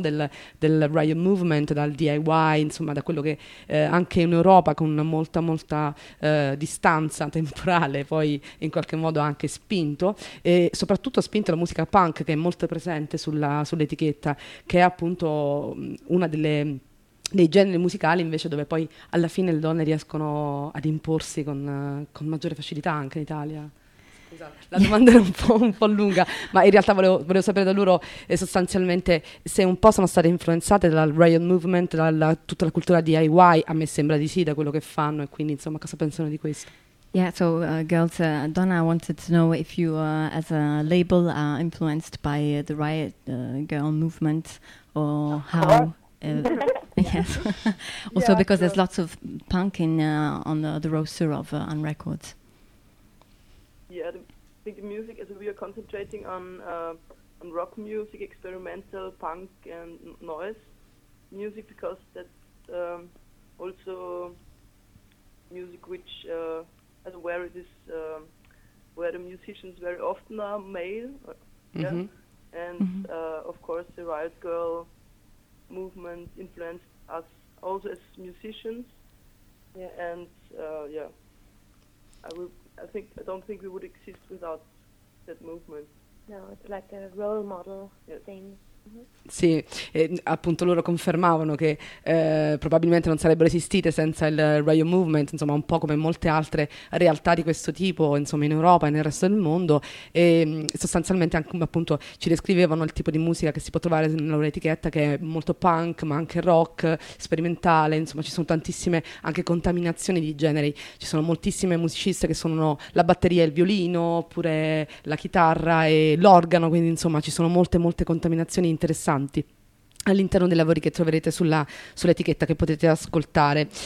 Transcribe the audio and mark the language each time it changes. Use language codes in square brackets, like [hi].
[it] del riot movement, dal DIY, insomma, da quello che anche in Europa con una molta distanza temporale poi in qualche modo ha anche spinto, e soprattutto ha spinto la musica punk, che è molto presente sull'etichetta, che è appunto una dei generi musicali invece dove poi alla fine le donne riescono ad imporsi con maggiore facilità anche in Italia. Scusa, la domanda era un po' lunga, ma in realtà volevo sapere da loro sostanzialmente se un po' sono state influenzate dal riot movement, dalla tutta la cultura DIY, a me sembra di sì, da quello che fanno, e quindi insomma cosa pensano di questo. [en] Yeah, so girls, Donna wanted to know if you as a label are influenced by the riot girl movement or how. Yes. Also, yeah, because there's lots of punk in on the roster of Unrecords. Yeah, I think the music is we are concentrating on rock music, experimental punk and noise music, because that's also music which as where it is where the musicians very often are male. Mm-hmm. Yeah, and mm-hmm. Of course the Riot Girl movement influenced us also as musicians. Yeah, and I don't think we would exist without that movement. No, it's like a role model. Yes. Thing. [it] Sì, appunto loro confermavano che probabilmente non sarebbero esistite senza il Riot Movement, insomma un po' come molte altre realtà di questo tipo, insomma in Europa e nel resto del mondo, e sostanzialmente anche appunto ci descrivevano il tipo di musica che si può trovare nella loro etichetta, che è molto punk ma anche rock, sperimentale, insomma ci sono tantissime anche contaminazioni di generi, ci sono moltissime musiciste che suonano la batteria e il violino, oppure la chitarra e l'organo, quindi insomma ci sono molte contaminazioni interessanti all'interno dei lavori che troverete sull'etichetta che potete ascoltare.